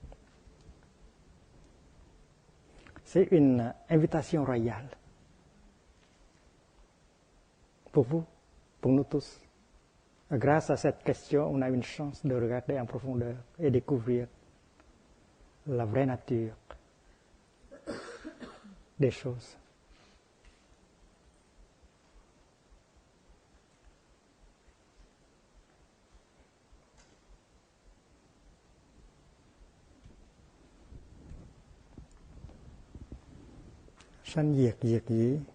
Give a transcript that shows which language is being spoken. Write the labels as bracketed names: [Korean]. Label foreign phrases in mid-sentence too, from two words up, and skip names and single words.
[French] C'est une invitation royale. Pour vous, pour nous tous. Grâce à cette question, on a une chance de regarder en profondeur et découvrir la vraie nature des choses. [Vietnamese] Sanh diệt diệt dĩ.